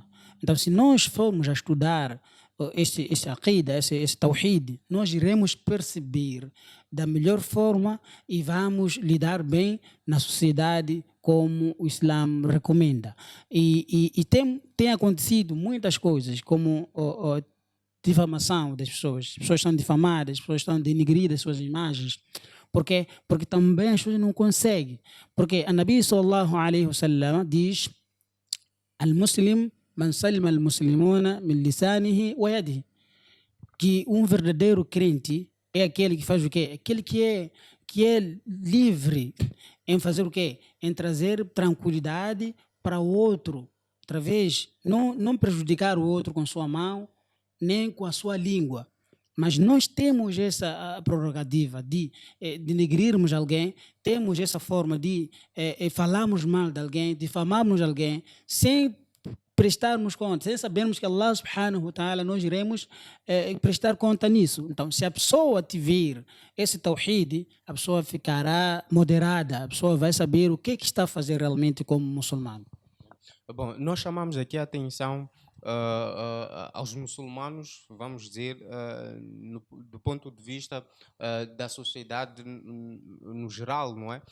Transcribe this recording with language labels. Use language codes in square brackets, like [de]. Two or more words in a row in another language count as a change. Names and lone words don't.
[pt] Então, se nós formos a estudar este aqida, esse tawhid, nós iremos perceber da melhor forma e vamos lidar bem na sociedade como o Islã recomenda. E tem acontecido muitas coisas, como difamação das pessoas. As pessoas são difamadas, as pessoas estão denegridas suas imagens. Por quê? Porque também as pessoas não conseguem. Porque a [ar] النبي صلى الله عليه وسلم [pt] diz: [ar] المسلم من سلم المسلمون من لسانه ويده. [pt] Que um verdadeiro crente é aquele que faz o quê? Aquele que é livre em fazer o quê? Em trazer tranquilidade para o outro, através, não prejudicar o outro com sua mão, nem com a sua língua. Mas nós temos essa prerrogativa de denegrirmos alguém, temos essa forma de falarmos mal de alguém, difamarmos alguém, sem prestarmos conta, sem sabermos que [ar] الله سبحانه وتعالى [pt] nós iremos prestar conta nisso. Então, se a pessoa tiver esse tawhid, a pessoa ficará moderada, a pessoa vai saber o que está a fazer realmente como muçulmano. Bom, nós chamamos aqui a atenção aos muçulmanos, vamos dizer, do ponto de vista da sociedade no geral, não é?